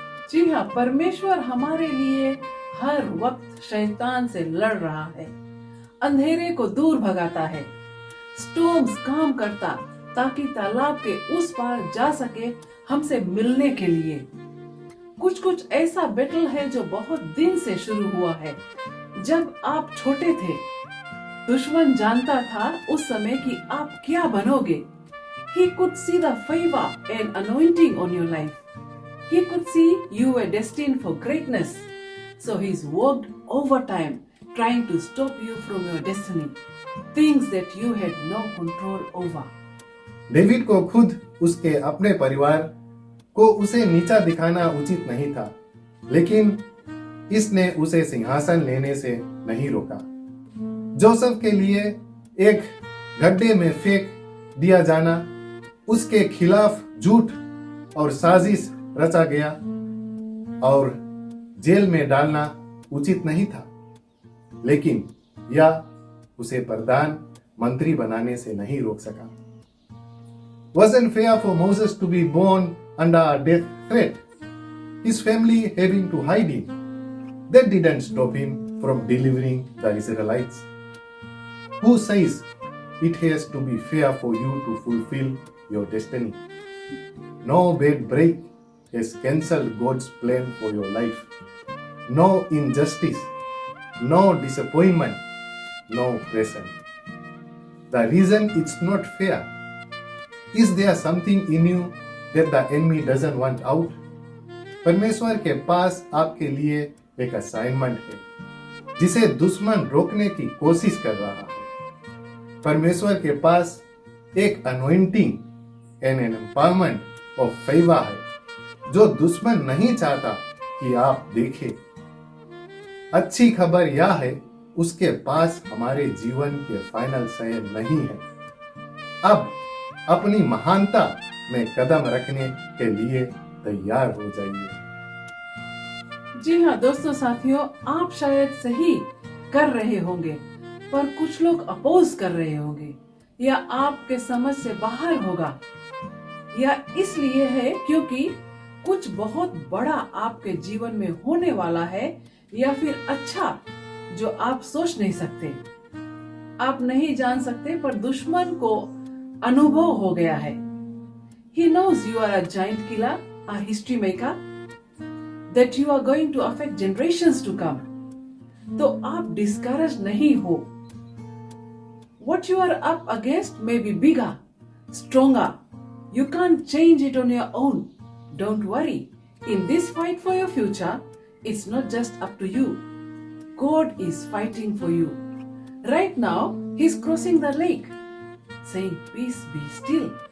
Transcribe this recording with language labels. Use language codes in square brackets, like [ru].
[hi] जी हाँ, परमेश्वर हमारे लिए हर वक्त शैतान से लड़ रहा है, अंधेरे को दूर भगाता है, स्टॉर्म्स काम करता ताकि तालाब के उस पार जा सके हमसे मिलने के लिए। कुछ कुछ ऐसा बैटल है जो बहुत दिन से शुरू हुआ है। जब आप छोटे थे, दुश्मन जानता था उस समय कि आप क्या बनोगे। [en] He could see the favor and anointing on your life. He could see you were destined for greatness. So he's worked overtime trying to stop you from your destiny. Things that you had no control over. [hi] David को खुद उसके अपने परिवार को उसे नीचा दिखाना उचित नहीं था, लेकिन इसने उसे सिंहासन लेने से नहीं रोका। जोसेफ के लिए एक गड्ढे में फेंक दिया जाना, उसके खिलाफ झूठ और साजिश रचा गया और जेल में डालना उचित नहीं था, लेकिन यह उसे प्रधान मंत्री बनाने से नहीं रोक सका। [en] Wasn't fair for Moses to be born under a death threat, his family having to hide him. That didn't stop him from delivering the Israelites. Who says it has to be fair for you to fulfill your destiny? No bad break has cancelled God's plan for your life. No injustice, no disappointment, no pressure. The reason it's not fair, is there something in you that the enemy doesn't want out? [hi] परमेश्वर के पास आपके लिए एक assignment है जिसे दुश्मन रोकने की कोशिश कर रहा है। परमेश्वर के पास एक [en] anointing and an empowerment of favour [hi] है जो दुश्मन नहीं चाहता कि आप देखें। अच्छी खबर यह है, उसके पास हमारे जीवन के फाइनल शय नहीं है। अब अपनी महानता में कदम रखने के लिए तैयार हो जाइए। जी हाँ दोस्तों साथियों, आप शायद सही कर रहे होंगे पर कुछ लोग अपोज कर रहे होंगे या आपके समझ से बाहर होगा, या इसलिए है क्योंकि कुछ बहुत बड़ा आपके जीवन में होने वाला है, या फिर अच्छा जो आप सोच नहीं सकते, आप नहीं जान सकते, पर दुश्मन को अनुभव हो गया है। [en] He knows you are a giant killer, a history maker, that you are going to affect generations to come. [hi] तो आप discouraged नहीं हो। [en] What you are up against may be bigger, stronger. You can't change it on your own. Don't worry. In this fight for your future, it's not just up to you. God is fighting for you. Right now, He's crossing the lake, saying, peace, be still.